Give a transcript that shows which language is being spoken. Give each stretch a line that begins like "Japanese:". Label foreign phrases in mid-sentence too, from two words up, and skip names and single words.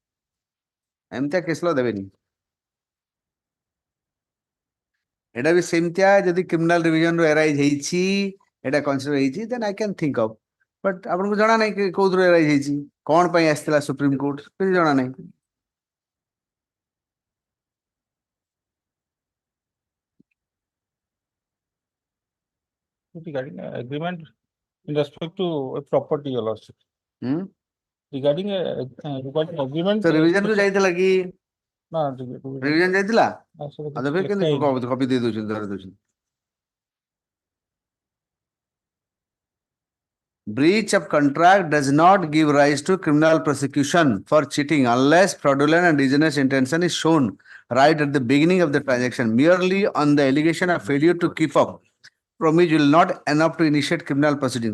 Odia: ଏମିତିଆ କେସ୍ ଲ ଦେବେନି। ଏଇଟା ବି ସେମିତିଆ, ଯଦି
English: criminal revision
Odia: ରୁ ଏରାଇଜ ହେଇଛି, ଏଇଟା କନସିଡର ହେଇଛି,
English: then I can think of.
Odia: ବଟ୍ ଆପଣଙ୍କୁ ଜଣା ନାହିଁ କୋଉଥିରୁ ଏରାଇଜ ହେଇଛି, କଣ ପାଇଁ ଆସିଥିଲା ସୁପ୍ରିମକୋର୍ଟ, କିଛି ଜଣା ନାହିଁ।
English: regarding agreement in respect to a property, your lordship. Regarding agreement.
Odia: ତ ରିଭିଜନ କୁ ଯାଇଥିଲା କି? ନା, ରିଭିଜନ ଯାଇଥିଲା? ସେଟା ଆଉ ଫେର କେମିତି କପି ଦେଇ ଦଉଛନ୍ତି, ଧରେଇ ଦଉଛନ୍ତି?
English: Breach of contract does not give rise to criminal prosecution for cheating unless fraudulent and dishonest intention is shown right at the beginning of the transaction. Merely on the allegation of failure to keep up promise will not enough to initiate criminal proceeding.